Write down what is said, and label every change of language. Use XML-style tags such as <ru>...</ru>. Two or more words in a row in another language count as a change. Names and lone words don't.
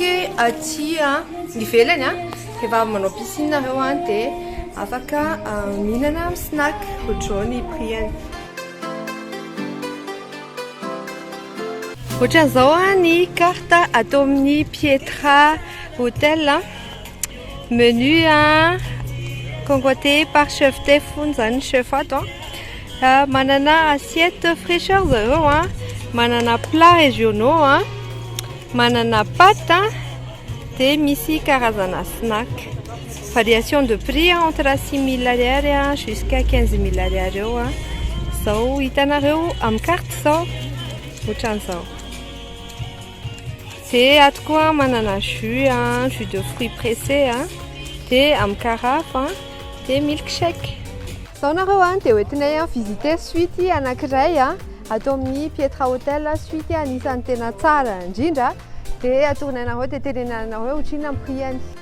<mg>aty ivelany rehefa manao piscine nareo dia afaka mihinana amin'ny snack ohatr'izao ny prix-any. Ohatran'izao ny carte atao amin'ny Pietra Hotel.</mg> <fr>Menu concocté par chef de fond</fr> <mg>zany chef ato manana</mg> <fr>assiette fraîcheur</fr> <mg>zareo manana</mg> <fr>plats régionaux</fr> <mg>manana pâte dia misy karazana</mg> <fr>snack. Variation de prix entre</fr> <mg>6 000 ariary jusqu'à 15 000 ariary eo zao hitanareo amin'ny carte zao ohatran'izao. Dia ato koa manana</mg> <fr>jus de fruits pressés</fr> <mg>dia amin'ny carafe dia milkshake. Zao nareo dia hoentinay visiter suite anankiray atao amin'ny Pietra Hotel, suite anisan'ny tena tsara indrindra dia atorony anareo dia tenenanareo ohatrina amin'ny prix-any.</mg>